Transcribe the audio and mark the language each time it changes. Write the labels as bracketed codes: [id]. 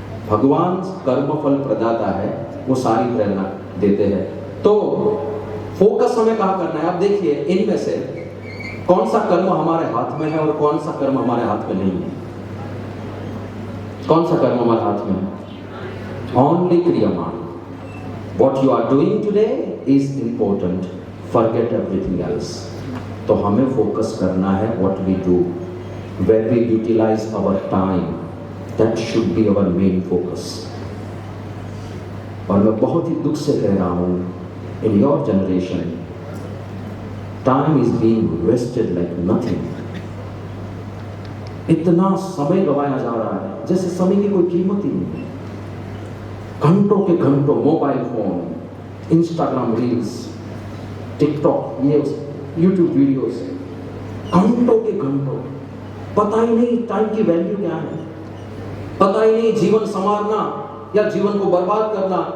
[hi] भगवान कर्म फल प्रदाता है, वो सारी प्रेरणा देते हैं। तो फोकस हमें कहाँ करना है? अब देखिए, इनमें से कौन सा कर्म हमारे हाथ में है और कौन सा कर्म हमारे हाथ में नहीं है। कौन सा कर्म हमारे हाथ में है? Only क्रियमान। [en] What you are doing today is important. Forget everything else. [hi] तो हमें फोकस करना है [en] what we do, where we utilize our time. That should be our main focus. [hi] और मैं बहुत ही दुख से कह रहा हूँ, [en] in your generation, time is being wasted like nothing. [hi] इतना समय गवाया जा रहा है जैसे समय की कोई कीमत ही नहीं। घंटों के घंटों mobile phone, Instagram reels, TikTok, ये यूट्यूब वीडियोस, घंटों के घंटों, पता ही नहीं टाइम की वैल्यू क्या है, पता ही नहीं जीवन संवारना या जीवन को बर्बाद करना।